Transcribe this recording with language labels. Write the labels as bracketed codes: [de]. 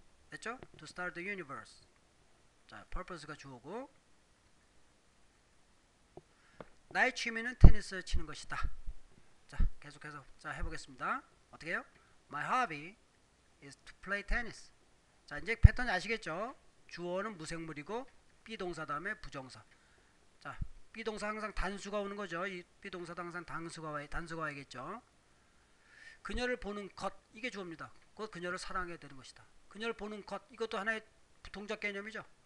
[ko] 됐죠? [en] To study the universe. [ko] 자, purpose가 주어고 나의 취미는 테니스 치는 것이다. 자, 계속해서 자 해보겠습니다. 어떻게 해요? [en] My hobby is to play tennis. [ko] 자, 이제 패턴 아시겠죠? 주어는 무생물이고 비동사 다음에 부정사. 자, 비동사 항상 단수가 오는 거죠. 이 비동사도 항상 단수가 와야겠죠. 그녀를 보는 것 이게 주어입니다. 곧 그녀를 사랑해야 되는 것이다. 그녀를 보는 것 이것도 하나의 동작 개념이죠.